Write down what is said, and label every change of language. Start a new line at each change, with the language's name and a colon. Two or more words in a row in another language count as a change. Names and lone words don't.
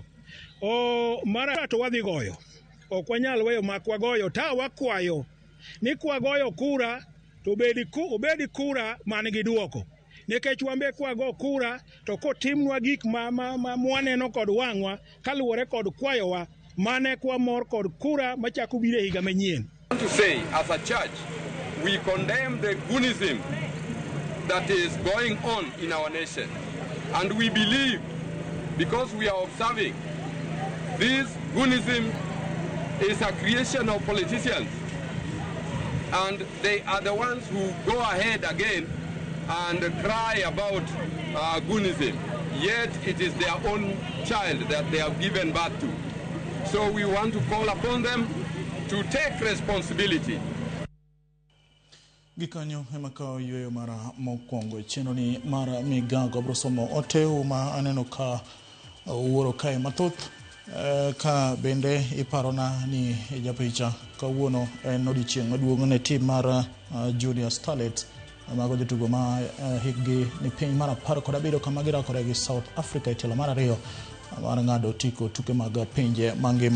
Luo (Kenya and Tanzania): Mara to wadhi goyo, ok wanyal weyo makwa goyo, ta wakwayo ni kwagoyo kura to obedi kura man gi duoko, nikech wambe kwago kura to kotimnwa gik ma mwaneno kod wang'wa kaluwore kod kwayowa mane kwa mor kod kura machako bire higa manyien.
English: To say, as a church, we condemn the goonism that is going on in our nation, and we believe, because we are observing, this goonism is a creation of politicians, and they are the ones who go ahead again and cry about goonism, yet it is their own child that they have given birth to. So we want to call upon them to take responsibility.
Luo (Kenya and Tanzania): Gikanyo emakao yueyo mara mokwongo cheno ni mara migago brosomo oteu ma aneno ka uoro kae mathoth ka bende iparona ni japicha kawuono en odiochieng' maduong' ne tim mar Junior Starlets mago jotugo ma hikgi ni piny mar 17 kama girakore gi South Africa e tielo mar 2 mar ng'ado tiko tuke mag pinje mangima.